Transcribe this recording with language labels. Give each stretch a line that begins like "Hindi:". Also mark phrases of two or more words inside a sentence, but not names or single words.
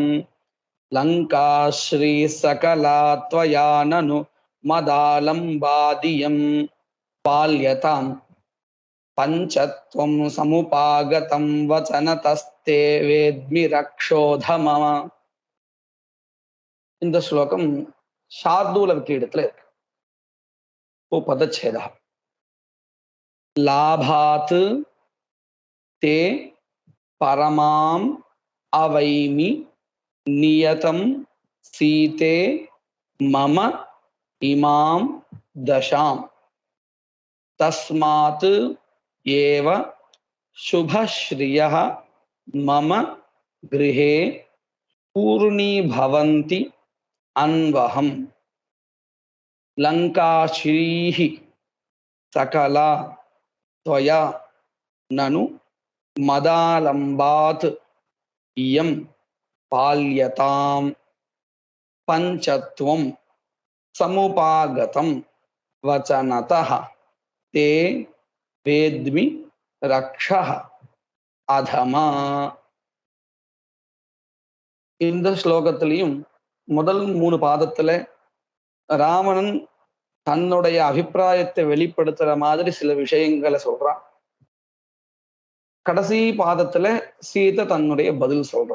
Sanskrit: लङ्काश्री सकला त्वया ननु मदालम्बादियं पाल्यतां पञ्चत्वं समुपागतं वचनतस्ते वेद्मि रक्षोधमः.
Tamil: இந்த ஸ்லோகம் சார்தூல விக்கிரத்துல இருக்கு.
Sanskrit: पदच्छेदा लाभात् ते परमाम् अवैमि नियतम् सीते मम इमाम् दशाम् तस्मात् एव शुभश्रियः मम गृहे पूर्णी भवन्ति अन्वहम्. लङ्काश्रीहि सकला त्वया ननु मदालम्बात् इयं पाल्यतां पञ्चत्वं समुपागतं वचनतः ते वेद्मि रक्षः अधमा.
Tamil: இந்த ஸ்லோகத்திலையும் முதல் 3 பாதத்துல ராவணன் தன்னுடைய அபிப்பிராயத்தை வெளிப்படுத்துற மாதிரி சில விஷயங்களை சொல்றான். கடைசி பாதத்துல சீதை தன்னுடைய பதில் சொல்றான்.